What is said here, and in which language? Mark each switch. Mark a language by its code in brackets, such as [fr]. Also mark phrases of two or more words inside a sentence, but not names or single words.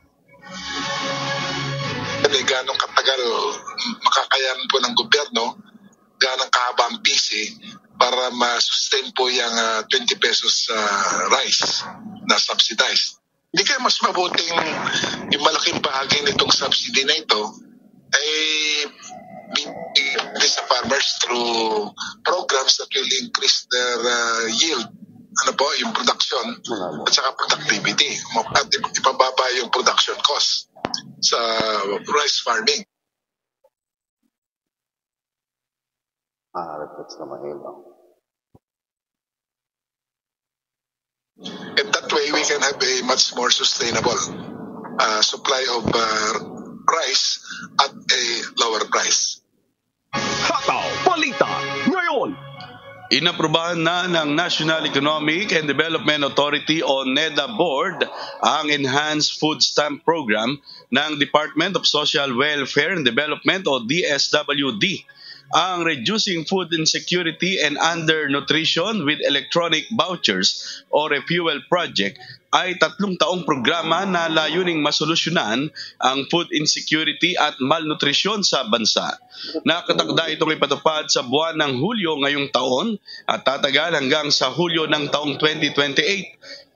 [tl] Ganong katagal makakayanan po ng gobyerno, ganong kahaba ang PC para ma-sustain po yung 20 pesos rice na subsidized. Hindi kaya mas mabuting yung malaking bahagi nitong subsidy na ito ay binigay sa farmers [en] through programs that will increase their yield, [tl] yung production at saka productivity at ipababa yung [en] production cost [tl] sa [en] rice farming. [tl] Repeats na mahirap. [en] And that way, we can have a much more sustainable supply of rice at a lower price. [tl] Hataw Balita ngayon. Inaprubahan na ng National Economic and Development Authority o NEDA Board ang Enhanced Food Stamp Program ng Department of Social Welfare and Development o DSWD. Ang Reducing [en] Food Insecurity [tl] and Undernutrition with Electronic Vouchers o Refuel Project ay 3 taong programa na layuning masolusyonan ang food insecurity at malnutrisyon sa bansa. Nakatakda itong ipatupad sa buwan ng Hulyo ngayong taon at tatagal hanggang sa Hulyo ng taong 2028.